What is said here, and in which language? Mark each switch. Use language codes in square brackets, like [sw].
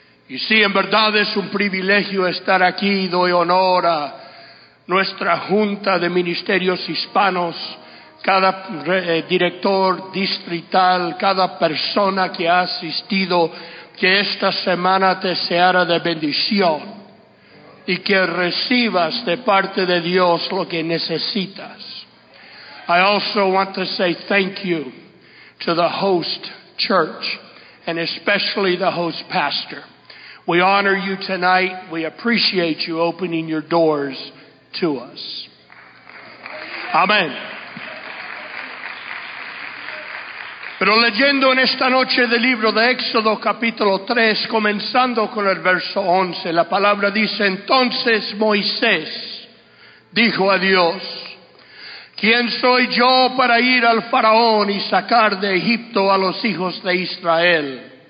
[es] Y sí, en verdad es un privilegio estar aquí. Doy honor a nuestra Junta de Ministerios Hispanos, cada director distrital, cada persona que ha asistido, que esta semana te sea de bendición y que recibas de parte de Dios lo que necesitas. [en] I also want to say thank you to the host church and especially the host pastor. We honor you tonight. We appreciate you opening your doors to us. Amen. [es] Pero leyendo en esta noche del libro de Éxodo, capítulo 3, comenzando con el verso 11, la palabra dice: Entonces Moisés dijo a Dios, ¿quién soy yo para ir al faraón y sacar de Egipto a los hijos de Israel?